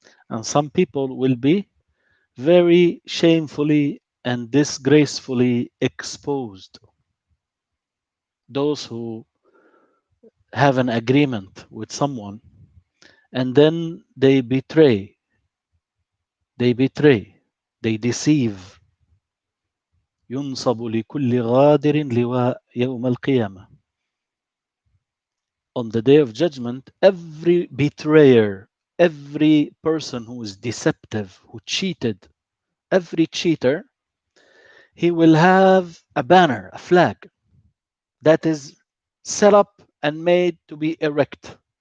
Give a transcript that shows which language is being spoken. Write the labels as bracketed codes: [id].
[en] And some people will be very shamefully and disgracefully exposed. Those who have an agreement with someone and then they betray, they deceive. [ar] ينصب لكل غادر لواء يوم القيامة. [en] On the day of judgment, every betrayer, every person who is deceptive, who cheated every cheater, he will have a banner, a flag that is set up and made to be erect.